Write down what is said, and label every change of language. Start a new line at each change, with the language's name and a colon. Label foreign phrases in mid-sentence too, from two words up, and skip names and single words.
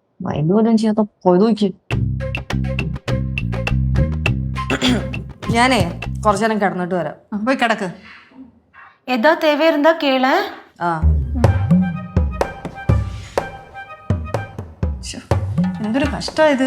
Malayalam: മൈൻഡ് പോലും ചെയ്യാത്ത പോയത് നോക്കി. ഞാനേ കുറച്ചു നേരം കിടന്നിട്ട് വരാം. പോയി കിടക്ക്.
Tamil: ஏதோ தேவை இருந்தா கேளு. ആ
Malayalam: എന്തൊരു കഷ്ടമായത്.